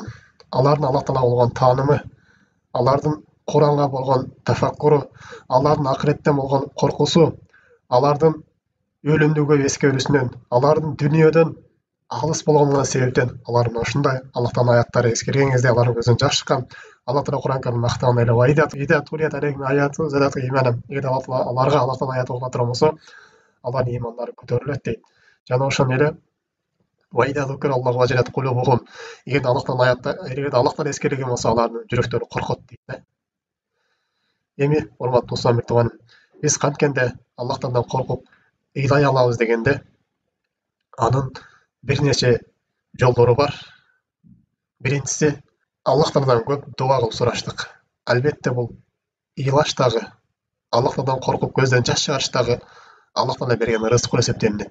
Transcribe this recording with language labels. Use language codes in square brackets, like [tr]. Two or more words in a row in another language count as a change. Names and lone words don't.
[ky] Алардын Аллах Таалага болгон таанымы, алардын Куранга болгон тафаккуру, алардын акыреттен болгон коркусу, алардын өлүмдүгө эскерүүсүнөн, алардын дүнүйөдөн алыс болгонуна себептен алар мына ушундай Аллах Тааланын аяттары эскерген кезде алардын көзүнөн жаш чыккан. Аллах Таала Куран Каримде мактаган эле [ar] وإذا تليت عليهم آياته زادتهم إيمانا. [ky] Аларга Аллах Таала аят окула турган болсо, алардын имандары көтөрүлөт дейт. Жана ошондой эле [ar] وَإِذَا ذُكِرَ اللَّهُ وَجِلَتْ قُلُوبُهُم. [kk] Егер Аллахтан ескерілген болса, алардың жүректері қорқады дейді. [ky] Эми, урматтуу досторум, туган биз канткенде Аллахтан коркуп ыйлай алабыз дегенде, анын бир нече жолдору бар. Биринчиси, Аллахтан көп дуа кылып сураштык. Албетте бул ыйлаштагы, Аллахтан коркуп көздөн жаш чыгарыштагы Аллахтан берген рызык болуп эсептелинет.